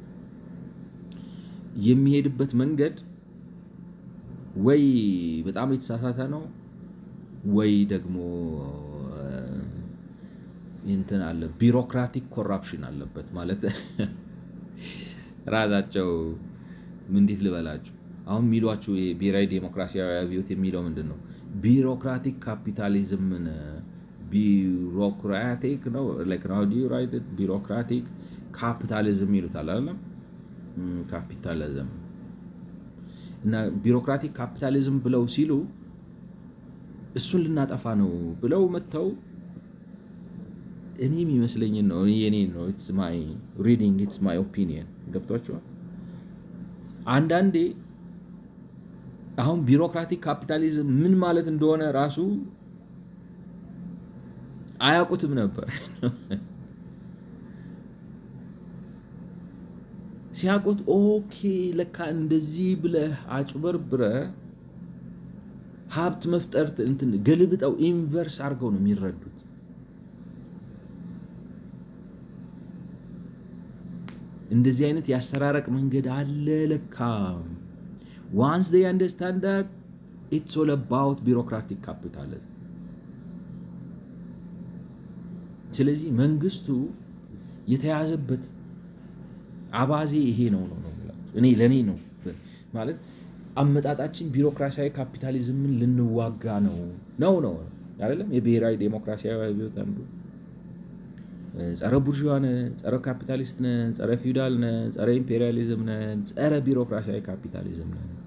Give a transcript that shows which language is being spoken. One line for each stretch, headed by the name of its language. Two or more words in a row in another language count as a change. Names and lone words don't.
Amharic: የሚሄድበት መንገድ ወይ በጣም የተሳሳተ ነው ወይ ደግሞ እንትን አለ
English: bureaucratic corruption
Amharic: አለበት ማለት ራሳቸው እንዴት ልበላችሁ አሁን የሚሏችሁ ብሔራዊ ዴሞክራሲያዊ አብዮት የሚለው ምንድን ነው?
English: bureaucratic capitalism
Amharic: ቢሮክራቲክ ነው
English: like how do you write it bureaucratic capitalism
Amharic: ይሉታል አይደለም ካፒታሊዝም እና
English: bureaucratic capitalism
Amharic: ብለው ሲሉ እሱን ልናጠፋ ነው ብለው መተው እኔ የሚመስለኝ ነው የኔ ነው
English: it's my reading it's my opinion
Amharic: ገብቷችኋል አንዳንዴ አሁን
English: bureaucratic capitalism
Amharic: ምን ማለት እንደሆነ ራሱ አያውቁትም ነበር ሲያውቁት ኦኬ ለካ እንደዚህ ብለህ አጭበርብረ ሀብት መፍጠር እንትን ገልብጠው ኢንቨርስ አድርገው ነው የሚረዱት እንደዚህ አይነት ያሰራረቅ መንገድ አለ ለካ
English: once they understand that it's all about bureaucratic capitalism
Amharic: ስለዚህ መንግስቱ የተያዘበት አባዜ ይሄ ነው እኔ ለኔ ነው ማለት አመጣጣችን ቢሮክራሲያዊ ካፒታሊዝምን ልንዋጋ ነው አይደለም የብሔራዊ ዴሞክራሲያዊ አብዮት አንዱ ጸረ ቡርዥዋ ነን ጸረ ካፒታሊስት ነን ጸረ ፊውዳል ነን ጸረ ኢምፔሪያሊዝም ነን ጸረ ቢሮክራሲያዊ ካፒታሊዝም ነን